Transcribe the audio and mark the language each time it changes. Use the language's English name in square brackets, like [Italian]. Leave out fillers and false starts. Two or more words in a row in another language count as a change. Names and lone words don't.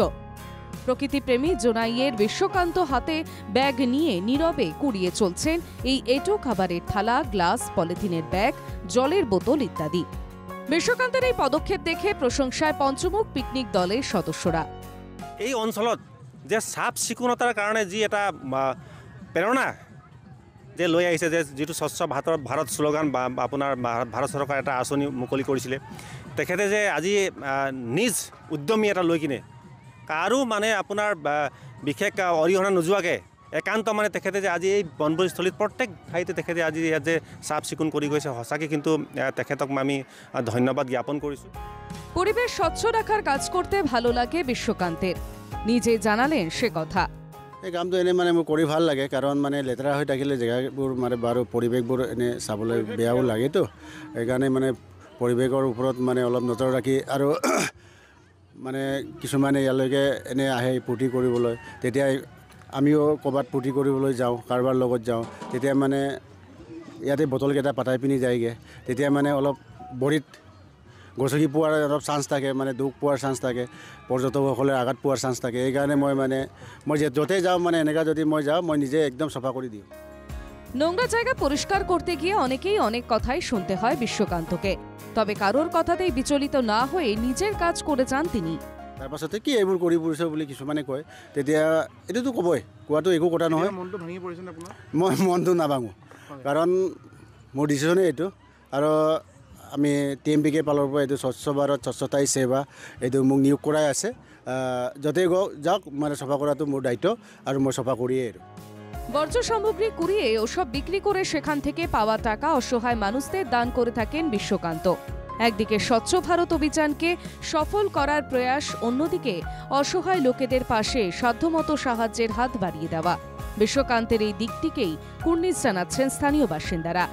[Bangla] প্রকৃতিপ্রেমী জোনাইয়ের বিশ্বকান্ত হাতে ব্যাগ নিয়ে নীরবে কুড়িয়ে চলছেন এই এঁটো খাবারের থালা, গ্লাস, পলিথিনের ব্যাগ, জলের বোতল ইত্যাদি। বিশ্বকান্তের এই পদক্ষেপ দেখে প্রশংসায় পঞ্চমুখ পিকনিক দলের সদস্যরা। [Assamese] এই অঞ্চলত যে চাফ চিকুণতাৰ কাৰণে যি এটা প্ৰেৰণা যে লৈ আহিছে, যে যিটো স্বচ্ছ ভাৰত শ্লোগান বা আপোনাৰ ভাৰত চৰকাৰে এটা আঁচনি মুকলি কৰিছিলে, তেখেতে যে আজি নিজ উদ্যমী এটা লৈ কিনে কাৰো মানে আপোনাৰ বিশেষ অৰিহণা নোযোৱাকৈ একান্ত মানে তেখেতে যে আজি এই বনভোজস্থলীত প্ৰত্যেক ঠাইতে তেখেতে আজি ইয়াত যে চাফ চিকুণ কৰি গৈছে, সঁচাকৈ কিন্তু তেখেতক আমি ধন্যবাদ জ্ঞাপন কৰিছোঁ। [Bangla] পরিবেশ স্বচ্ছ রাখার কাজ করতে ভালো লাগে বিশ্বকান্তের, নিজে জানালেন সে কথা। [Assamese] এই কামটো এনে মানে মোৰ কৰি ভাল লাগে, কাৰণ মানে লেতেৰা হৈ থাকিলে জেগাবোৰ মানে বাৰু পৰিৱেশবোৰ এনে চাবলৈ বেয়াও লাগেতো। সেইকাৰণে মানে পৰিৱেশৰ ওপৰত মানে অলপ নজৰ ৰাখি আৰু মানে কিছুমানে ইয়ালৈকে এনে আহে ফূৰ্তি কৰিবলৈ, তেতিয়া আমিও ক'ৰবাত ফূৰ্তি কৰিবলৈ যাওঁ, কাৰোবাৰ লগত যাওঁ, তেতিয়া মানে ইয়াতে বটলকেইটা পাতাই পিনি যায়গৈ, তেতিয়া মানে অলপ বৰিত গছকি পোৱাৰ অলপ চান্স থাকে, মানে দুখ পোৱাৰ চান্স থাকে, পৰ্যটকসকলে আঘাত পোৱাৰ চান্স থাকে। সেইকাৰণে মই য'তেই যাওঁ মানে এনেকুৱা যদি মই যাওঁ, মই নিজে একদম চাফা কৰি দিওঁ। [Bangla] নোংরা জায়গা পরিষ্কার করতে গিয়ে অনেকেই অনেক কথাই শুনতে হয় বিশ্বকান্তকে, তবে কারোর কথাতেই বিচলিত না হয়ে নিজের কাজ করে যান তিনি। [Assamese] তাৰপাছতে কি এইবোৰ কৰি ফুৰিছে বুলি কিছুমানে কয়, তেতিয়া এইটোতো ক'বই, কোৱাটো একো কথা নহয়। মনটো ভাঙি পৰিছে নে আপোনাৰ? মই মনটো নাভাঙো, কাৰণ মোৰ ডিচিশ্যনেই এইটো। আৰু আমি TMPK ফালৰ পৰা এইটো স্বচ্ছ ভাৰত স্বচ্ছতাই সেৱা এইটো মোক নিয়োগ কৰাই আছে। য'তেই যাওক মানে চাফা কৰাটো মোৰ দায়িত্ব, আৰু মই চাফা কৰিয়ে এৰো। [Bangla] বর্জ্য সামগ্রী কুড়িয়ে ওসব বিক্রি করে সেখান থেকে পাওয়া টাকা অসহায় মানুষদের দান করে থাকেন বিশ্বকান্ত। একদিকে স্বচ্ছ ভারত অভিযানকে সফল করার প্রয়াস, অন্যদিকে অসহায় লোকেদের পাশে সাধ্যমতো সাহায্যের হাত বাড়িয়ে দেওয়া। বিশ্বকান্তের এই দিকটিকেই কুর্নিশ জানাচ্ছেন স্থানীয় বাসিন্দারা।